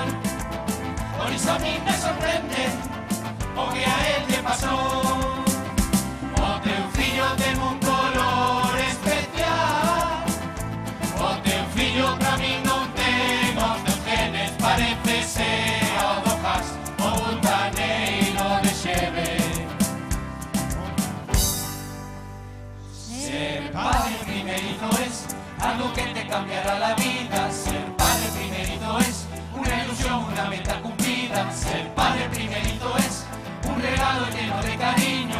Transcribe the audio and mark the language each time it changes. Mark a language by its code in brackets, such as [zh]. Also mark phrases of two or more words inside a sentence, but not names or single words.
[gl] Por iso [es] a mí me sorprende [gl] o que a él lle pasou. O teu fillo ten un color especial, o teu fillo pra mí non ten os teus genes, parecese ao do Has ou un taneiro de Xeve. [es] Ser padre primerizo es algo que te cambiará la vida. Ser padre primerizo es una ilusión, una meta cumplida. Ser padre primerizo es un regalo lleno de cariño.